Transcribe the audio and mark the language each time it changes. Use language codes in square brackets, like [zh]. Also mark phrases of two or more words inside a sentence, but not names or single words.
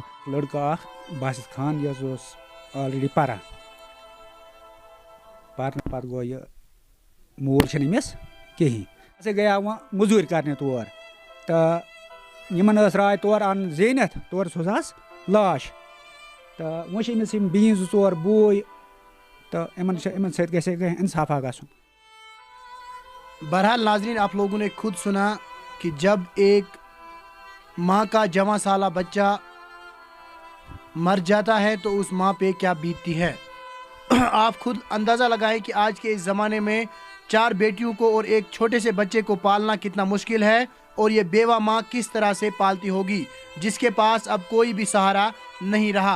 [ks] لڑکہٕ اکھ باسط خان یہِ حظ اوس آلریڈی پران پرنہٕ پتہٕ گوٚو یہِ مول چھُنہٕ أمِس کِہیٖنۍ ہسا گٔیاو وۄنۍ موٚزوٗرۍ کرنہِ تور تہٕ یِمن ٲس راے تورٕ اَن زیٖنِتھ تورٕ سوزہَس لاش تو وۄنۍ چھِ أمِس یِم بیٚنہِ 2-4 بوے تو یِمن سۭتۍ گژھِ اِنصافا گژھُن. [ur] بہرحال ناظرین, آپ لوگوں نے خود سنا کہ جب ایک ماں کا جواں سالہ بچہ مر جاتا ہے تو اس ماں پہ کیا بیتتی ہے. آپ خود اندازہ لگائیں کہ آج کے اس زمانے میں 4 بیٹیوں کو اور ایک چھوٹے سے بچے کو پالنا کتنا مشکل ہے, اور یہ بیوہ ماں کس طرح سے پالتی ہوگی جس کے پاس اب کوئی بھی سہارا نہیں رہا.